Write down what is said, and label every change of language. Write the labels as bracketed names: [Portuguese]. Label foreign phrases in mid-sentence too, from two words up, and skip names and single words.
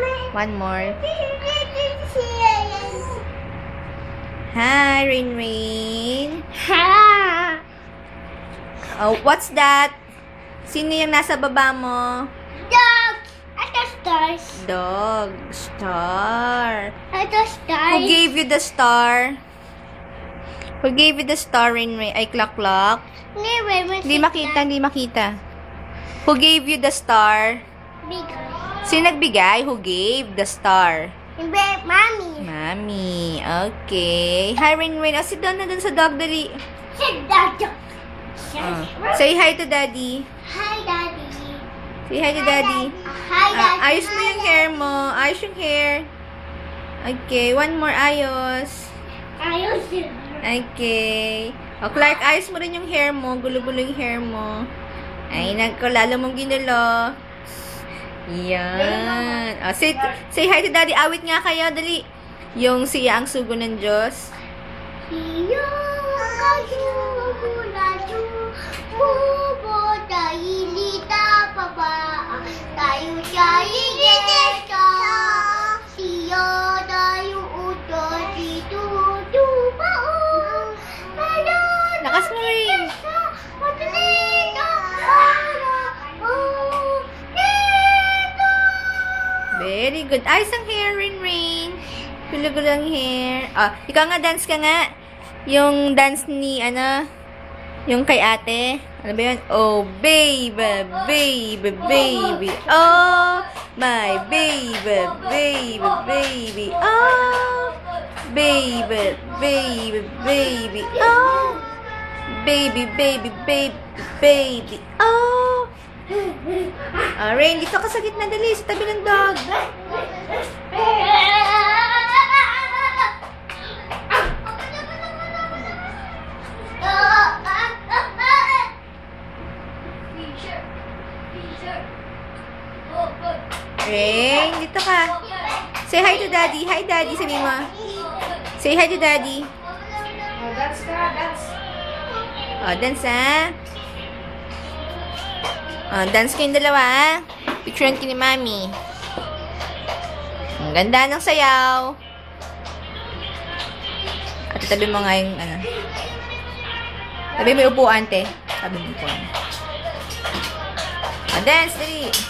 [English] One more. Hi, Rain Rain. Ha! Oh, what's that? [Filipino] Sino yung nasa baba mo? [English] Dog! Ito stars. Dog. Star. [Filipino] Ito stars. [English] Who gave you the star? Who gave you the star, Rain Rain? [Filipino] Ay, Clock Clock. Hindi makita. [English] Who gave you the star? [Filipino] Bigay. Sino nagbigay? [English] Who gave the star? Mommy. Mommy. Okay. Hi, Rain Rain. Oh, sit down [Filipino] na dun sa dog, dali. [English] Sit down. Say hi to Daddy. Hi, Daddy. Say hi to Daddy. Hi, Daddy. [Filipino] Ayos mo yung hair mo. Ayos yung hair. Okay. [English] One more ayos. [Filipino] Ayos yun. [English] Okay. [Filipino] O, Clark, ayos mo rin yung hair mo. Gulo-gulo yung hair mo. Ay, lalo mong ginulo. Yan. [English] O, say hi to Daddy. [Filipino] Awit nga kayo. Dali. Yung siya ang sugo ng Diyos. Siya ang sugo ng Diyos. Pupunta ilita pa ba? Tayo siya ilita. Siya tayo utos dito. Lakas mo rin. [English] Very good. [Filipino] Ayos ang hair, Rain Rain. Gulo-gulo ang hair. Ah, ikaw nga, dance ka nga. Yung dance ni, yung kay ate. Ano ba yun? [English] Oh, baby, baby, baby. Oh, my baby, baby, baby. Oh, baby, baby, baby. Oh, baby, baby, baby, baby. Oh. Rain, [Filipino] dito ka sa gitna, dali. Sa tabi ng dog. Rain, dito ka. Say hi to Daddy. Hi, Daddy. Sabi mo. Say hi to Daddy. [English] Oh, dance ka, dance. [Filipino] Oh, dance, ha? Oh, dance kayong dalawa, ha? Picturean ki ni Mami. Ang ganda ng sayaw. At tabi mo nga yung, tabi mo yung upuan, te. Tabi mo yung upuan. Oh, dance, dali.